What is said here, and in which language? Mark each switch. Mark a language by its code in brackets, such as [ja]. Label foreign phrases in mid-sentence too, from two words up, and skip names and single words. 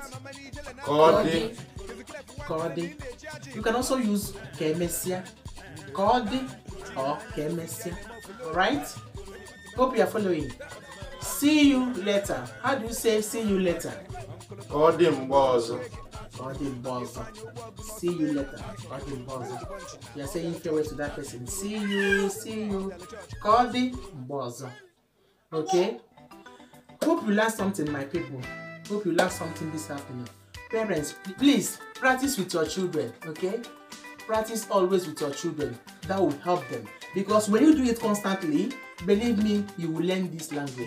[ig] Kodi. Kodi. [en] You can also use kemesia. Kodi or kemesia. Alright? Hope you are following. See you later. How do you say see you later? [ig] Kodi mgbe ọzọ. Kodi mgbe ọzọ. [en] See you later. [ig] Kodi mgbe ọzọ. [en] You are saying farewell to that person. See you. [ig] Kodi mgbe ọzọ. [en] Okay? Hope you learned something, my people. Hope you learned something this afternoon. Parents, please practice with your children, okay? Practice always with your children. That will help them. Because when you do it constantly, believe me, you will learn this language.